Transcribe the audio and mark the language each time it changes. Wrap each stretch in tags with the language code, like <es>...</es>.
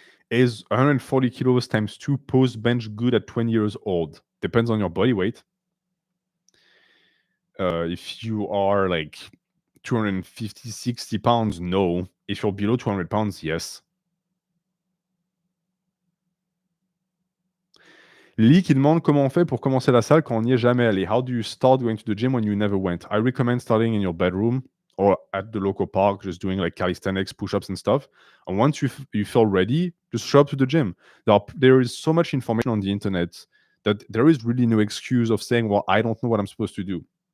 <en>Is 140 kilos times 2 post bench good at 20 years old? Depends on your body weight. If you are like 250, 60 pounds, no. If you're below 200 pounds, yes.</en> <fr>Lee qui demande comment on fait pour commencer la salle quand on n'y est jamais allé.</fr> <en>How do you start going to the gym when you never went? I recommend starting in your bedroom or at the local park, just doing like calisthenics, push-ups and stuff. And once you feel ready, just show up to the gym. There is so much information on the internet that there is really no excuse of saying, well, I don't know what I'm supposed to do.</en>